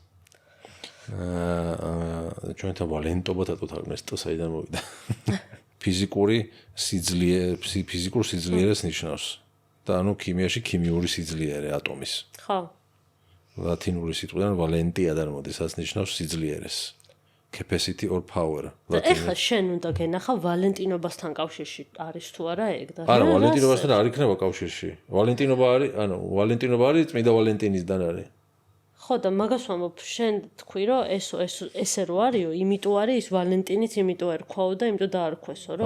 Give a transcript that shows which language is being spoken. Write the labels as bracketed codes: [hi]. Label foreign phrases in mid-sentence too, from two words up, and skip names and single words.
[ka] ჩვენთან ვალენტობა თათოთ არ ნესტო საიდან მოვიდა. ფიზიკურ სიძლიერეს ნიშნავს. და ანუ ქიმიაში ქიმიური სიძლიერე ატომის. ხო. ლათინური სიტყვიდან ვალენტია წარმოდის, რაც ნიშნავს სიძლიერეს. [en] capacity or power. [ka] ეხლა შენ უნდა გენახა ვალენტინობასთან კავშირში არის თუ არა ეგ და არა, ვალენტინობასთან არ იქნება კავშირში. ვალენტინობა არის წმინდა ვალენტინისგან არის. ხო და მაგას ვამბობ, შენ თქვი რომ ესე რო არისო, იმიტომ არის ის ვალენტინიც, იმიტომ ერქვაო და იმიტომ დაარქვესო, რომ